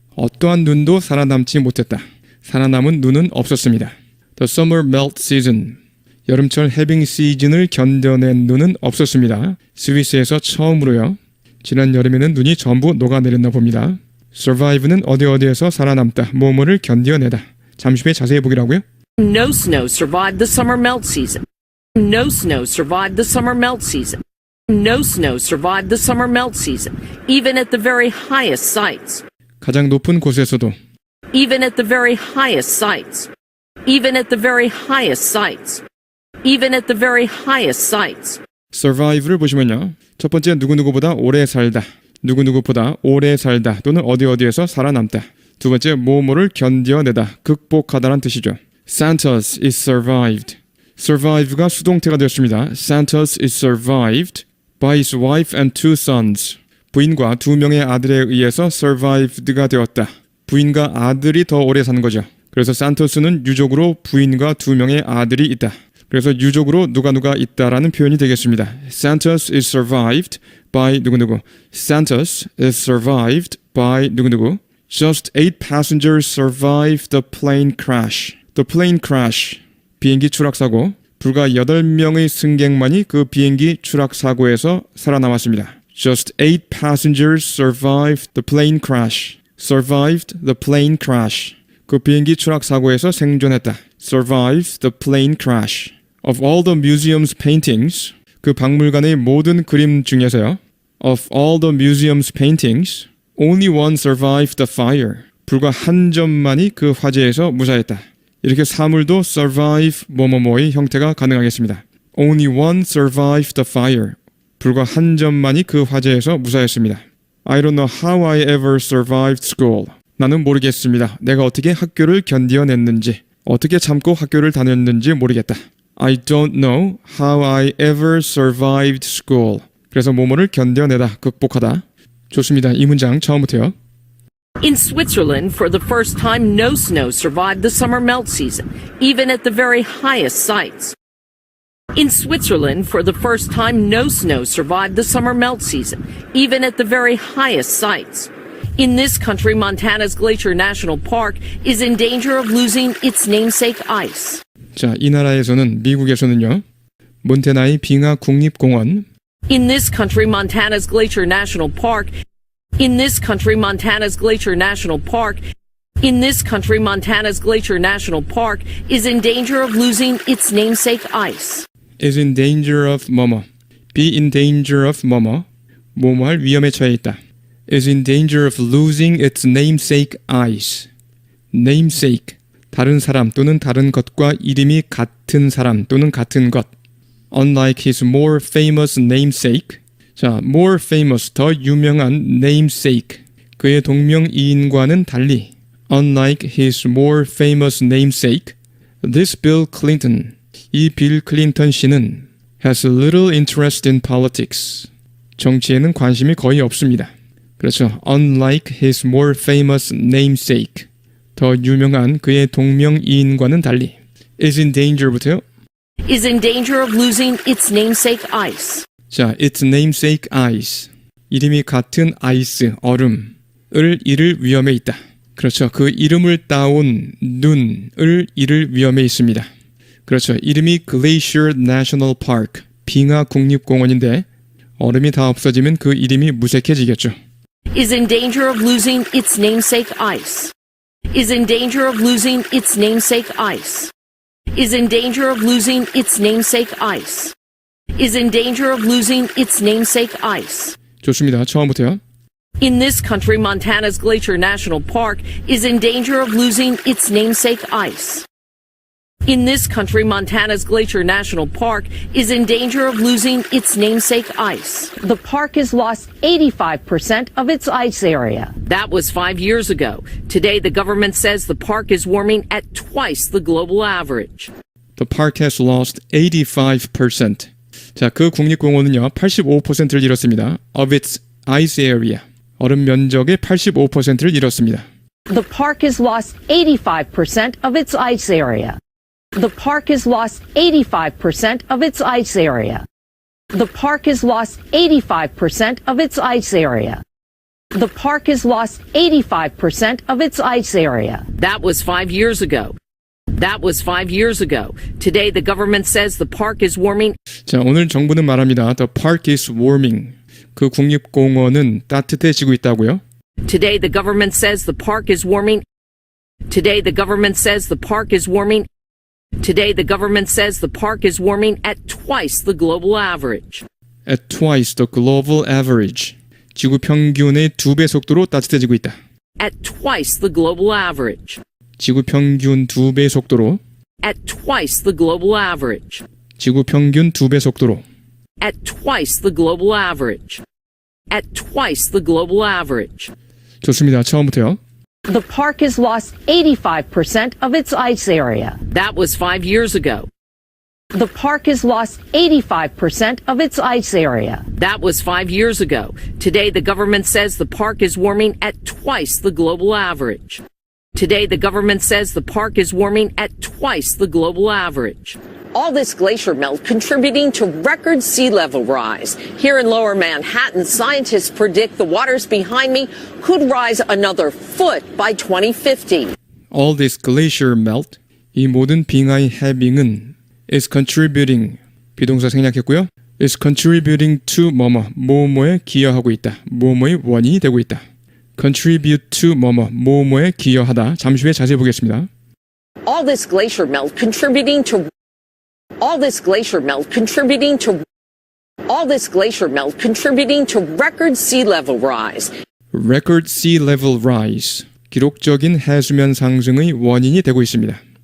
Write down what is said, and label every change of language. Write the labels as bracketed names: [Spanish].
[Korean] 어떠한 눈도 살아남지 못했다. 살아남은 눈은 없었습니다. [English] The summer melt season. [Korean] 여름철 해빙 시즌을 견뎌낸 눈은 없었습니다. 스위스에서 처음으로요. 지난 여름에는 눈이 전부 녹아내렸나 봅니다. survive는 어디에서 살아남다, 뭐뭐를 견뎌내다. 잠시 후에 자세히 보기라고요. [English] No snow survived the summer melt season. No snow survived the summer melt season. No snow survived the summer melt season, even at the very highest sites. [Korean] 가장 높은 곳에서도 [English] Even at the very highest sites. Even at the very highest sites. Even at the very highest sites. [Korean] survive를 보시면요. 첫 번째 누구누구보다 오래 살다. 누구누구보다 오래 살다 또는 어디에서 살아남다. 두 번째 뭐뭐를 견뎌내다, 극복하다란 뜻이죠. [English] Santos is survived. [Korean] survive가 수동태가 되었습니다. [English] Santos is survived by his wife and two sons. [Korean] 부인과 두 명의 아들에 의해서 survived가 되었다. 부인과 아들이 더 오래 사는 거죠. 그래서 산토스는 유족으로 부인과 두 명의 아들이 있다. 그래서 유족으로 누가 있다라는 표현이 되겠습니다. [English] Santos is survived by [Korean] 누구누구. [English] Santos is survived by 누구누구. Just 8 passengers survived the plane crash. The plane crash. [Korean] 비행기 추락사고. 불과 8명의 승객만이 그 비행기 추락사고에서 살아남았습니다. [English] Just 8 passengers survived the plane crash. Survived the plane crash. [Korean] 그 비행기 추락사고에서 생존했다. [English] Survived the plane crash. Of all the museum's paintings, [Korean] 그 박물관의 모든 그림 중에서요. [English] Of all the museum's paintings, only one survived the fire. [Korean] 불과 한 점만이 그 화재에서 무사했다. 이렇게 사물도 survive 뭐뭐뭐의 형태가 가능하겠습니다. [English] Only one survived the fire. [Korean] 불과 한 점만이 그 화재에서 무사했습니다. [English] I don't know how I ever survived school. [Korean] 나는 모르겠습니다. 내가 어떻게 학교를 견뎌냈는지, 어떻게 참고 학교를 다녔는지 모르겠다. [English] I don't know how I ever survived school. [Korean] 그래서 뭐뭐를 견뎌내다, 극복하다. 좋습니다. 이 문장 처음부터요. [English] In Switzerland, for the first time, no snow survived the summer melt season, even at the very highest sites. In Switzerland, for the first time, no snow survived the summer melt season, even at the very highest sites. In this country, Montana's Glacier National Park is in danger of losing its namesake ice. [Korean] 자, 이 나라에서는, 미국에서는요. 몬테나의 빙하 국립공원. [English] In this country, Montana's Glacier National Park. In this country, Montana's Glacier National Park. In this country, Montana's Glacier National Park is in danger of losing its namesake ice. is in danger of 뭐뭐. be in danger of 뭐뭐. [Korean] 뭐뭐할 위험에 처해 있다. [English] is in danger of losing its namesake ice. namesake. [Korean] 다른 사람 또는 다른 것과 이름이 같은 사람 또는 같은 것. [English] Unlike his more famous namesake. 자, more famous, [Korean] 더 유명한 [English] namesake. [Korean] 그의 동명이인과는 달리. [English] Unlike his more famous namesake, this Bill Clinton, [Korean] 이 빌 클린턴 씨는 [English] has little interest in politics. [Korean] 정치에는 관심이 거의 없습니다. 그렇죠. [English] Unlike his more famous namesake. [Korean] 더 유명한 그의 동명이인과는 달리. is in danger부터요. [English] Is in danger of losing its namesake ice. 자, its namesake ice. [Korean] 이름이 같은 아이스, 얼음을 잃을 위험에 있다. 그렇죠. 그 이름을 따온 눈을 잃을 위험에 있습니다. 그렇죠. 이름이 Glacier National Park, 빙하 국립공원인데 얼음이 다 없어지면 그 이름이 무색해지겠죠. [English] Is in danger of losing its namesake ice. Is in danger of losing its namesake ice. Is in danger of losing its namesake ice. Is in danger of losing its namesake ice. [Korean] 좋습니다. 처음부터요. [English] In this country, Montana's Glacier National Park is in danger of losing its namesake ice. In this country, Montana's Glacier National Park is in danger of losing its namesake ice. The park has lost 85% of its ice area. That was 5 years ago. Today, the government says the park is warming at twice the global average. The park has lost 85%. [Korean] 자, 그 국립공원은요, 85%를 잃었습니다. [English] Of its ice area. [Korean] 얼음 면적의 85%를 잃었습니다. [English] The park has lost 85% of its ice area. The park has lost 85% of its ice area. The park has lost 85% of its ice area. The park has lost 85% of its ice area. That was 5 years ago. That was 5 years ago. Today, the government says the park is warming. [Korean] 자, 오늘 정부는 말합니다. [English] The park is warming. [Korean] 그 국립공원은 따뜻해지고 있다고요. [English] Today, the government says the park is warming. Today, the government says the park is warming. Today, the government says the park is warming at twice the global average. At twice the global average. [Korean] 지구 평균의 2배 속도로 따뜻해지고 있다. [English] At twice the global average. [Korean] 지구 평균 2배 속도로. [English] At twice the global average. [Korean] 지구 평균 2배 속도로. [English] At twice the global average. At twice the global average. [Korean] 좋습니다. 처음부터요. [English] The park has lost 85% of its ice area. That was 5 years ago. The park has lost 85% of its ice area. That was 5 years ago. Today, the government says the park is warming at twice the global average. Today, the government says the park is warming at twice the global average. All this glacier melt contributing to record sea level rise. Here in lower Manhattan, scientists predict the waters behind me could rise another foot by 2050. All this glacier melt. [Korean] 이 모든 빙하의 해빙은 [English] is contributing. [Korean] 비동사 생략했고요. [English] is contributing to [Korean] 뭐뭐에 기여하고 있다. 뭐뭐의 원인이 되고 있다. [English] contribute to [Korean] 뭐뭐에 기여하다. 잠시 후에 자세히 보겠습니다. [English] All this glacier melt contributing to All this glacier melt contributing to All this glacier melt contributing to record sea level rise. Record sea level rise. [Korean] 기록적인 해수면 상승의 원인이 되고 있습니다.